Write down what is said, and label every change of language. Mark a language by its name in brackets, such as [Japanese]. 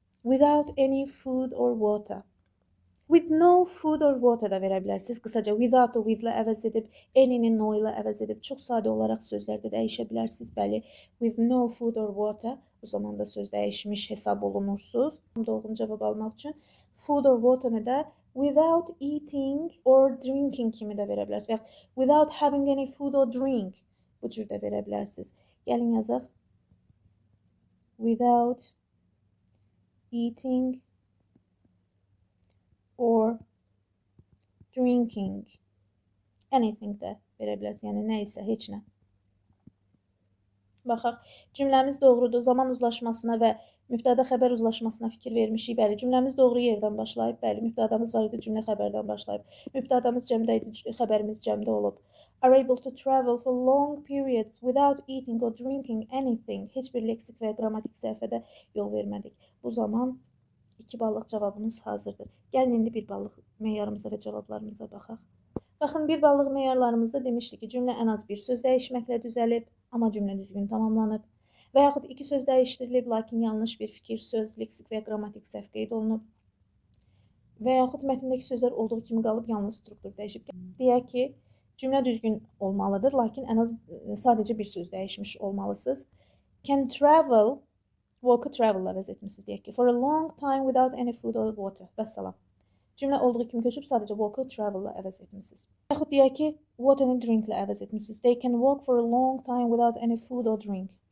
[English] Without any food or water. With no food or water [Azerbaijani] da verə bilərsiniz. Qısaca without-u with-lə əvəz edib, any-ni no ilə əvəz edib, çox sadə olaraq sözlərdə dəyişə bilərsiniz. Bəli, [English] with no food or water, [Azerbaijani] o zaman da söz dəyişmiş hesab olunursuz. Doğru cavab almaq üçün food or water-nı da [English] without eating or drinking [Azerbaijani] kimi də verə bilərsiniz. Və [English] without having any food or drink [Azerbaijani] bu cür də verə bilərsiniz. Gəlin yazaq. [English] Without eating or drinking anything [Azerbaijani] də verə bilərsiniz. Yəni nə isə, heç nə. Baxaq, cümləmiz doğrudur. Zaman uzlaşmasına və mübtəda xəbər uzlaşmasına fikir vermişik. Bəli, cümləmiz doğru yerdən başlayıb. Bəli, mübtədamız var idi, cümlə xəbərdən başlayıb. Mübtədamız cəmdə idi, xəbərimiz cəmdə olub. [English] Are able to travel for long periods without eating or drinking anything. [Azerbaijani] Heç bir leksik və qrammatik səhvədə yol vermədik. Bu zaman 2 ballıq cavabımız hazırdır. Gəlin indi 1 ballıq meyarımıza və cavablarımıza baxaq. Baxın, 1 ballıq meyarlarımızda demişdik ki, cümlə ən az bir söz dəyişməklə düzəlib, amma cümlə düzgün tamamlanıb. Və yaxud 2 söz dəyişdirilib, lakin yanlış bir fikir, söz, leksik və qrammatik səhv qeyd olunub. Və yaxud mətndəki sözlər olduğu kimi qalıb, yalnız struktur dəyişib. Deyək ki, cümlə düzgün olmalıdır, lakin ən az sadəcə bir söz dəyişmiş olmalısınız. Can travel, walk-ı travel-la əvəz etmişsiniz, deyək ki, [English] for a long time without any food or water. [Azerbaijani] Vəssalam. Cümlə olduğu kimi köçüb sadəcə walk-ı travel-la əvəz etmişsiniz. Yaxud deyək ki, water-ı drink-lə əvəz etmişsiniz. [English] They can walk for a long time without any food or drink.